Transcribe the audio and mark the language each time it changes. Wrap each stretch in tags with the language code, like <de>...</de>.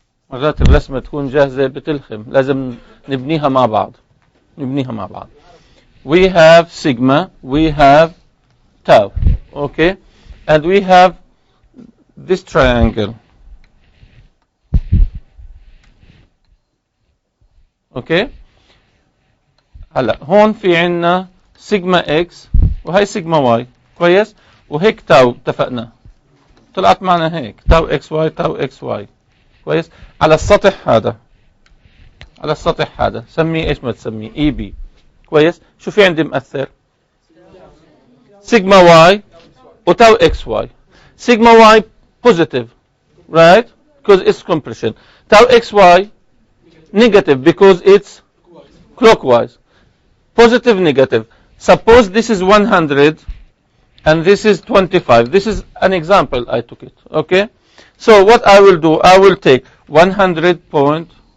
<ar>مرات الرسمة تكون جاهزة بتلخم. لازم نبنيها مع بعض.</ar> <en>We have sigma, we have tau. Okay? And we have this triangle. Okay?</en> <ar>هلا هون في عنا سيجما اكس وهي سيجما واي. كويس؟ وهيك تاو اتفقنا. طلعت معنا هيك تاو اكس واي تاو اكس واي. كويس؟ على السطح هذا سميه ايش ما تسميه اي بي. كويس؟ شو في عندي مؤثر؟ سيجما واي وتاو اكس واي.</ar> <en>Sigma y positive, right? Because it's compression. Tau xy negative because it's clockwise. Positive, negative. Suppose this is 100 and this is 25. This is an example I took it. Okay? So what I will do, I will take 100 point.</en>